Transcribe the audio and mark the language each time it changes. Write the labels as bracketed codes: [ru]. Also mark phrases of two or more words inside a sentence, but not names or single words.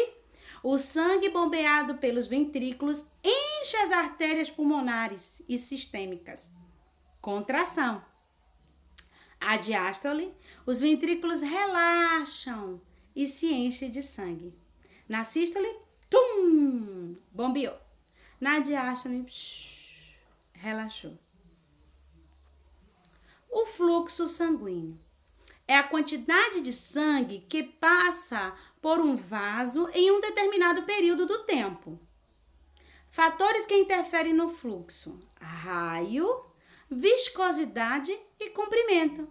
[pt] O sangue bombeado pelos ventrículos enche as artérias pulmonares e sistêmicas. Contração. A diástole. Os ventrículos relaxam e se enchem de sangue. Na sístole, tum, bombeou. Na diástole, relaxou. O fluxo sanguíneo é a quantidade de sangue que passa por um vaso em um determinado período do tempo. Fatores que interferem no fluxo: raio, viscosidade e comprimento.